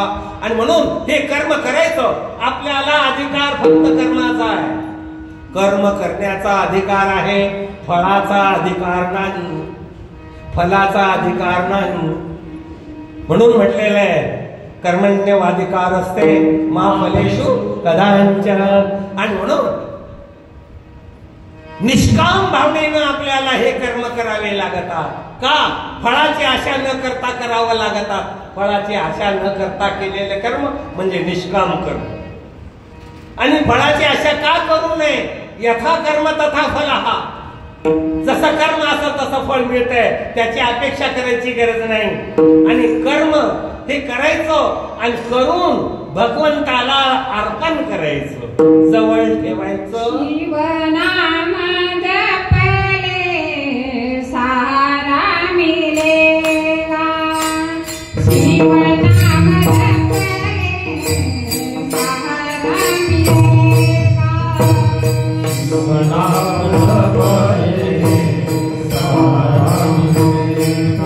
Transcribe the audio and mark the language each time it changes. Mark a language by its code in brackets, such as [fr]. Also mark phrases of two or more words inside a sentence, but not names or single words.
[mr] आणि म्हणून हे कर्म करायचं, आपल्याला अधिकार फक्त कर्माचा आहे. कर्म करण्याचा अधिकार आहे, फळाचा अधिकार नाही. म्हणून म्हटलेलं आहे [sa] कर्मण्यवाधिकार असते मा फलेषु कदाचन. [mr] आणि म्हणून निष्काम भावनेनं आपल्याला हे कर्म करावे लागतात. का? फळाची आशा न करता करावं लागतात. फळाची आशा न करता केलेले कर्म म्हणजे निष्काम कर्म. आणि फळाची आशा का करू नये? [sa] यथा कर्म तथा फलः. [mr] जसं कर्म असं तसं फळ मिळतंय, त्याची अपेक्षा करायची गरज नाही. आणि कर्म हे करायचं आणि करून भगवंताला अर्पण करायचं, जवळ ठेवायचं. [hi] शिवनाम जपले सारा मिलेगा. शिवनाम जपले सारा मिलेगा. शिवनाम जपले सारा मिलेगा.